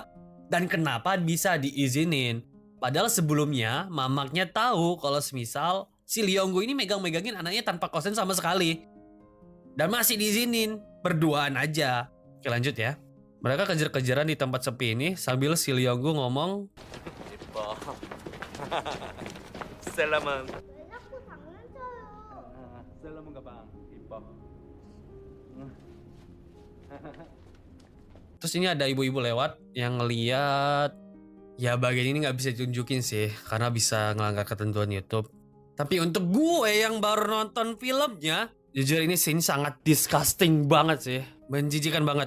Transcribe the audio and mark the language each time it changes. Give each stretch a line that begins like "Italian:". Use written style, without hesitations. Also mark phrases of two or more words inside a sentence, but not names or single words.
Indonesian: Dan kenapa bisa diizinin? Padahal sebelumnya mamaknya tahu kalau semisal si Leonggu ini megang-megangin anaknya tanpa konsen sama sekali. Dan masih diizinin, berduaan aja. Oke lanjut ya. Mereka kejar-kejaran di tempat sepi ini sambil si Leonggu ngomong,
Korean: 이뻐. 셀럽은 왜 자꾸 장난쳐요? 셀럽은 가방 이뻐.
Indonesian: terus ini ada ibu-ibu lewat yang ngeliat, ya bagian ini nggak bisa ditunjukin sih karena bisa ngelanggar ketentuan YouTube. Tapi untuk gue yang baru nonton filmnya, jujur ini scene sangat disgusting banget sih, menjijikan banget.